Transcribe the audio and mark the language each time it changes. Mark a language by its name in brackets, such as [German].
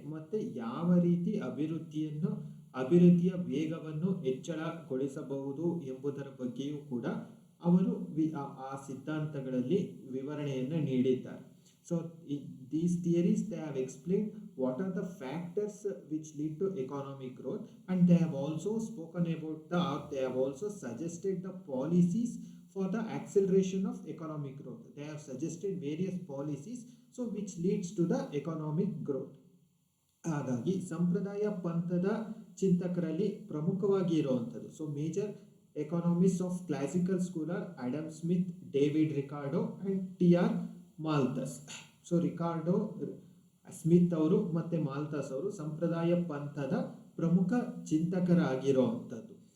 [Kannada] ಮತ್ತು ಯಾವ ರೀತಿ ಅಭಿವೃದ್ಧಿಯ ವೇಗವನ್ನು ಹೆಚ್ಚಳಗೊಳಿಸಬಹುದು ಎಂಬುದರ ಬಗ್ಗೆಯೂ ಕೂಡ ಅವರು ಆ ಸಿದ್ಧಾಂತಗಳಲ್ಲಿ ವಿವರಣೆಯನ್ನು ನೀಡಿದ್ದಾರೆ. [English] So these theories they have explain what are the factors which lead to economic growth and they have also spoken about they have also suggested the policies for the acceleration of economic growth. They have suggested various policies so which leads to the economic growth. [Kannada] ಹಾಗಾಗಿ ಸಂಪ್ರದಾಯ ಪಂಥದ ಚಿಂತಕರಲ್ಲಿ ಪ್ರಮುಖವಾಗಿ ಇರುವಂಥದ್ದು, [English] so major economist of classical scholar [Kannada] Adam Smith, David Ricardo and ಟಿ.ಆರ್. ಮಾಲ್ಥಸ್. So Ricardo, Smith ಅವರು ಮತ್ತು ಮಾಲ್ಥಸ್ ಅವರು ಸಂಪ್ರದಾಯ ಪಂಥದ ಪ್ರಮುಖ ಚಿಂತಕರಾಗಿರುವಂಥದ್ದು.